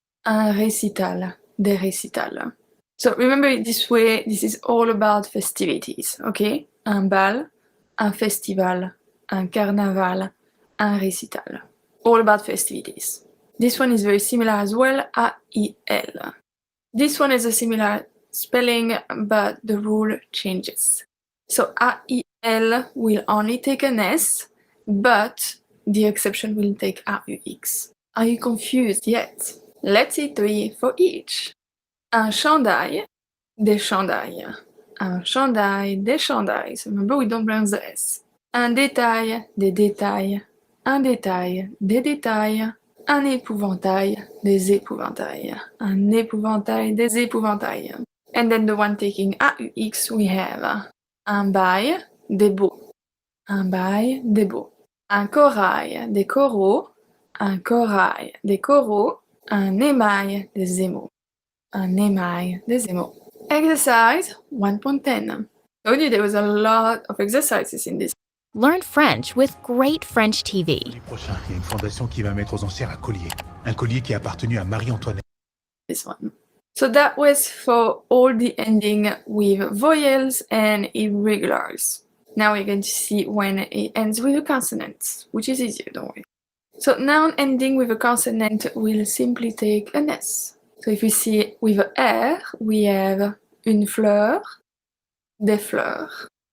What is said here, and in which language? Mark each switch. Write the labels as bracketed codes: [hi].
[fr] Un récital, des récitals. [en] So remember it this way, this is all about festivities, okay? [fr] Un bal, un festival, un carnaval, un récital. [en] All about festivities. This one is very similar as well, AIL. This one is a similar spelling, but the rule changes. So AIL will only take an S, but the exception will take AUX. Are you confused yet? Let's see 3 for each. [fr] Un chandail, des chandails. Un chandail, des chandails. [en] So remember, we don't pronounce the S. [fr] Un détail, des détails. Un détail, des détails. Un épouvantail, des épouvantails. Un épouvantail, des épouvantails. [en] And then the one taking AUX, we have [fr] un bail, des beaux. Un bail, des beaux. Un corail, des coraux. Un corail, des coraux. Un émail, des émaux. Un émail, des émaux. [en] Exercise 1.10. Told you there was a lot of exercises in this. Learn French with great French TV. [fr] L'année prochaine, il y a une fondation qui va mettre aux enchères un collier. Un collier qui a appartenu à Marie-Antoinette. [en] This one. So that was for all the ending with vowels and irregulars. Now we're going to see when it ends with a consonant, which is easier, don't worry. So noun ending with a consonant will simply take an S. So if you see with a R, we have [fr] une fleur, des fleurs.